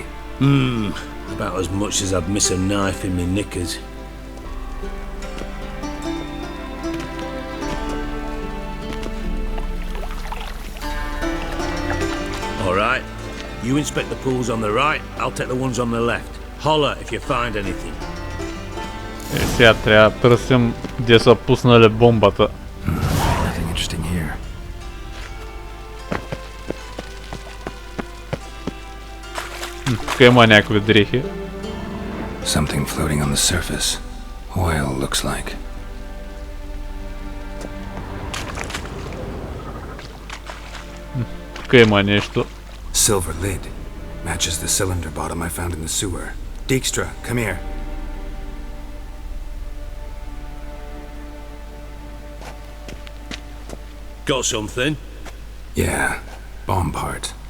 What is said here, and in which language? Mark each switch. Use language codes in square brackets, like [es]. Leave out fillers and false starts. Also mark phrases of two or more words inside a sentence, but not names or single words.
[en] About as much as I'd miss a knife in me knickers. All right. You inspect the pools on the right, I'll take the ones on the left. Holler if you find anything. [bg] Сега трябва да търсим где са пуснали бомбата. [en] Nothing interesting here. [bg] Тук има някакви дрехи. [en] Something floating on the surface. Oil, looks like. [bg] Тук има нещо. [en] Silver lid. Matches the cylinder bottom I found in the sewer. Dijkstra, come here. Got something? Yeah, bomb part.